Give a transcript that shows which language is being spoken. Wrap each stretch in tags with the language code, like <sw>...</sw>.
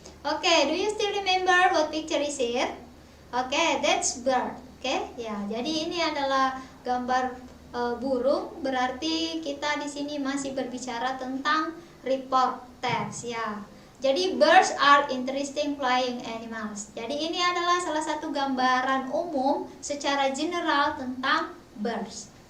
<en>Okay, do you still remember what picture is here? Okay, that's bird. Okay, ya.</en> <id>Jadi ini adalah gambar burung, berarti kita di sini masih berbicara tentang report text, ya. Jadi</id> <en>birds are interesting flying animals.</en> <id>Jadi ini adalah salah satu gambaran umum secara general tentang birds.</id>